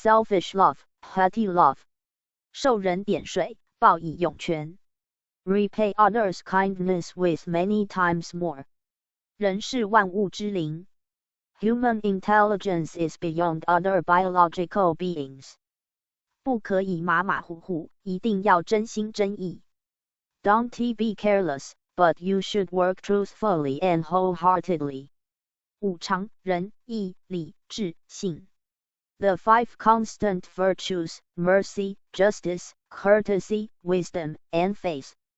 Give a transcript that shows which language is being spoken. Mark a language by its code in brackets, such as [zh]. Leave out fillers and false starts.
[en] selfish love, petty love. [zh] 受人点水，报以涌泉。 [en] Repay others' kindness with many times more. [zh] 人是万物之灵。 [en] Human intelligence is beyond other biological beings. [zh] 不可以马马虎虎，一定要真心真意。 [en] Don't be careless, but you should work truthfully and wholeheartedly. [zh] 五常，仁、义、礼、智、信。 [en] The five constant virtues, mercy, justice, courtesy, wisdom, and faith.